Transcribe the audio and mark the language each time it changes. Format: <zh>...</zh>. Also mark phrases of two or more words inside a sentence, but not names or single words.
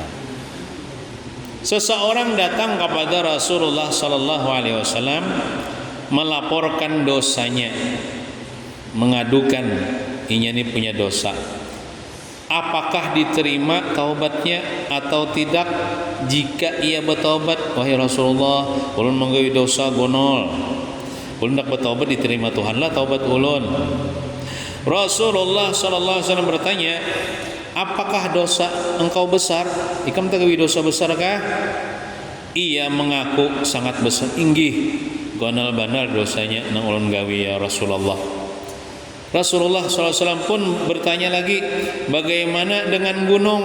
<id>Seseorang datang kepada Rasulullah</id> <ar>sallallahu alaihi wasallam</ar> <id>melaporkan dosanya, mengadukan inya ini punya dosa. Apakah diterima taubatnya atau tidak? Jika ia bertaubat, wahai Rasulullah,</id> <bjn>ulun menggawi dosa gonol, ulun nak bertaubat diterima Tuhan lah taubat ulun.</bjn> <id>Rasulullah</id> <ar>sallallahu alaihi wasallam</ar> <id>bertanya, apakah dosa engkau besar?</id> <bjn>Ikam tagawi dosa besar kah?</bjn> <id>Ia mengaku sangat besar,</id> <bjn>inggih gonal banar dosanya nang ulun gawi ya Rasulullah.</bjn> <id>Rasulullah SAW pun bertanya lagi, bagaimana dengan gunung?</id>